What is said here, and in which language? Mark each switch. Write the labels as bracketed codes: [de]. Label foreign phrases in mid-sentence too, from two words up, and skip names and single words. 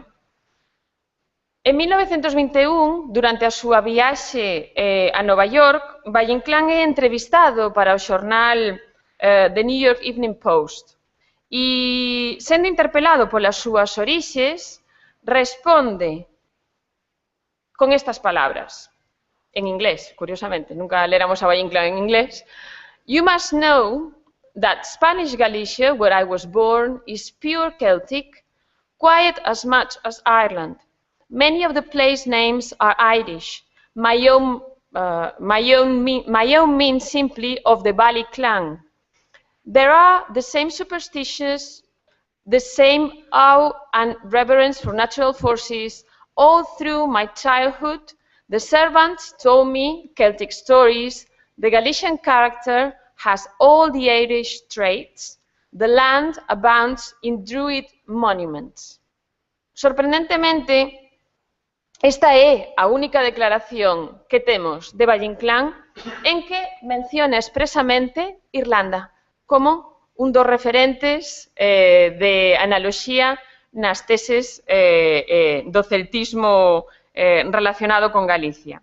[gl] En 1921, durante a súa viaxe a Nova York, Valle Inclán é entrevistado para o xornal The New York Evening Post e, sendo interpelado polas súas orixes, responde con estas palabras, en inglés, curiosamente, nunca léramos a Valle Inclán en inglés. [en] You must know that Spanish Galicia, where I was born, is pure Celtic, quiet as much as Ireland. Many of the place names are Irish. My own means simply of the Valley clan. There are the same superstitions, the same awe and reverence for natural forces. All through my childhood, the servants told me Celtic stories. The Galician character has all the Irish traits. The land abounds in Druid monuments. [gl] Sorprendentemente, esta é a única declaración que temos de Valle Inclán en que menciona expresamente Irlanda como un dos referentes de analoxía nas teses do celtismo relacionado con Galicia.